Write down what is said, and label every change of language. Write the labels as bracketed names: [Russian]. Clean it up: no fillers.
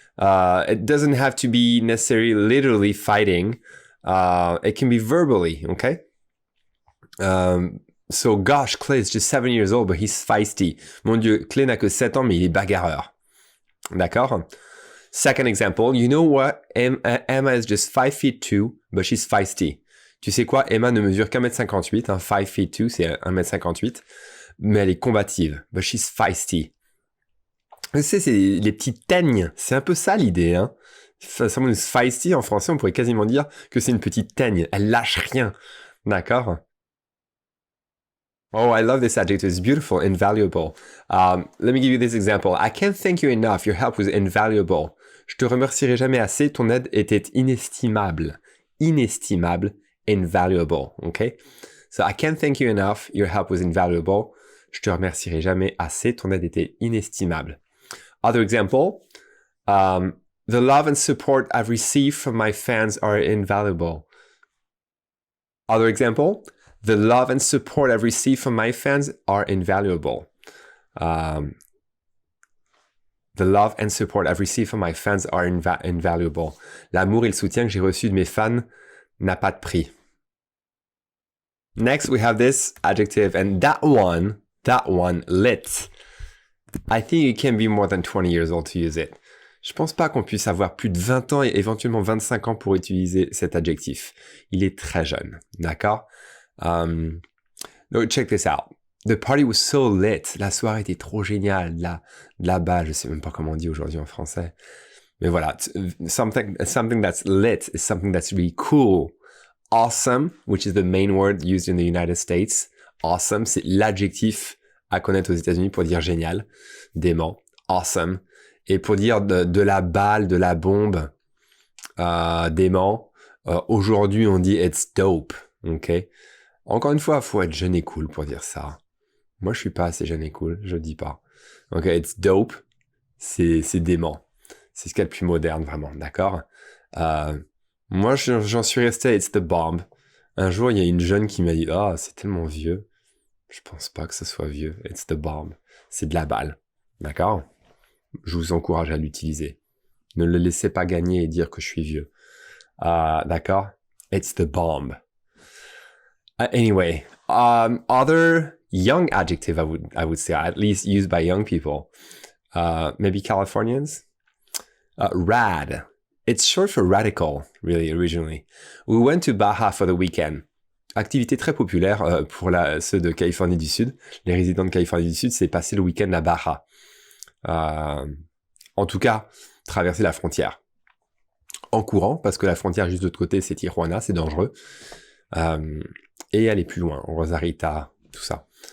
[English] It doesn't have to be necessarily literally fighting. It can be verbally, okay? So gosh, Clay is just 7 years old, but he's feisty. [French] Mon Dieu, Clay n'a que 7 ans, mais il est bagarreur. D'accord? [English] Second example, you know what? Emma is just 5 feet 2, but she's feisty. [French] Tu sais quoi? Emma ne mesure qu'1m58, 5 feet 2, c'est 1m58, mais elle est combative. [English] But she's feisty. [French] Tu sais, c'est les petites teignes. C'est un peu ça l'idée, hein. [English] Someone is feisty, [French] en français, on pourrait quasiment dire que c'est une petite teigne. Elle lâche rien. D'accord? [English] Oh, I love this adjective. It's beautiful, invaluable. Let me give you this example. I can't thank you enough. Your help was invaluable. [French] Je te remercierai jamais assez. Ton aide était inestimable. [English] Inestimable, invaluable. Okay? So I can't thank you enough. Your help was invaluable. [French] Je te remercierai jamais assez. Ton aide était inestimable. [English] Other example. The love and support I've received from my fans are invaluable. Other example. The love and support I've received from my fans are invaluable. The love and support I've received from my fans are invaluable. [French] L'amour et le soutien que j'ai reçu de mes fans n'a pas de prix. [English] Next, we have this adjective, and that one, lit. I think you can be more than 20 years old to use it. [French] Je pense pas qu'on puisse avoir plus de 20 ans et éventuellement 25 ans pour utiliser cet adjectif. Il est très jeune, d'accord? [English] No, check this out. The party was so lit. [French] La soirée était trop géniale. De la balle, je sais même pas comment on dit aujourd'hui en français. Mais voilà, [English] something that's lit is something that's really cool. Awesome, which is the main word used in the United States. [French] Awesome, c'est l'adjectif à connaître aux États-Unis pour dire génial, dément. Awesome. Et pour dire de la balle, de la bombe, dément, aujourd'hui on dit [English] it's dope. [French] Ok? Encore une fois, faut être jeune et cool pour dire ça. Moi, je suis pas assez jeune et cool, je dis pas. Ok, [English] it's dope, [French] c'est dément. C'est ce qu'il y a de plus moderne, vraiment, d'accord? Moi, j'en suis resté, [English] it's the bomb. [French] Un jour, il y a une jeune qui m'a dit, ah, c'est tellement vieux. Je pense pas que ce soit vieux, [English] it's the bomb. [French] C'est de la balle, d'accord? Je vous encourage à l'utiliser. Ne le laissez pas gagner et dire que je suis vieux. D'accord? [English] It's the bomb. Anyway, other young adjective I would say, at least used by young people, maybe Californians. Rad. It's short for radical, really, originally. We went to Baja for the weekend. [French] Activité très populaire pour ceux de Californie du Sud. Les résidents de Californie du Sud, c'est passer le week-end à Baja. En tout cas, traverser la frontière. En courant, parce que la frontière juste de l'autre côté, c'est Tijuana, c'est dangereux. Et aller plus loin, Rosarita, tout ça.